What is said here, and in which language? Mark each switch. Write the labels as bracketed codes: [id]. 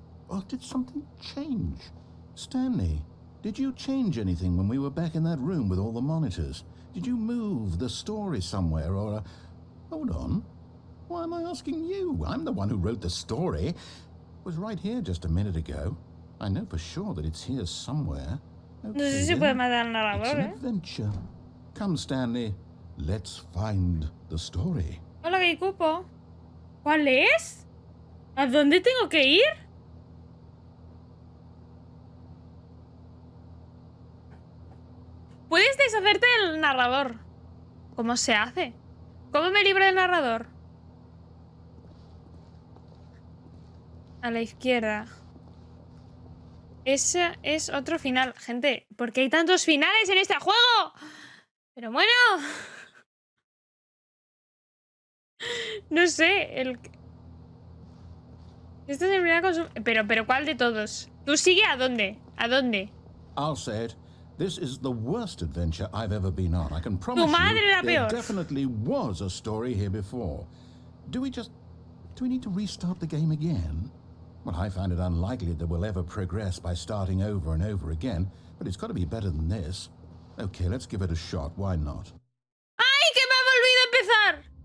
[en] Oh, did something change? Stanley, did you change anything when we were back in that room with all the monitors? Did you move the story somewhere or... Hold on. Why am I asking you? I'm the one who wrote the story. It was right here just a minute ago. I know for sure that it's here somewhere. [es] Okay, no sé si puede matar al narrador, [en] it's an adventure. Come, Stanley. Let's find the story. [es] Hola, que cupo. ¿Cuál es? ¿A dónde tengo que ir? Puedes deshacerte del narrador. ¿Cómo se hace? ¿Cómo me libro del narrador? A la izquierda. Ese es otro final. Gente, ¿por qué hay tantos finales en este juego? Pero bueno. No sé. Este es el primer consumo. Pero ¿cuál de todos? ¿Tú sigue a dónde? ¿A dónde? [en] I'll say it. This is the worst adventure I've ever been on. I can promise you there definitely was a story here before. Do we need to restart the game again? Well, I find it unlikely that we'll ever progress by starting over and over again, but it's got to be better than this. Okay, let's give it a shot. Why not? [es] ¡Ay, que me ha volvido a empezar!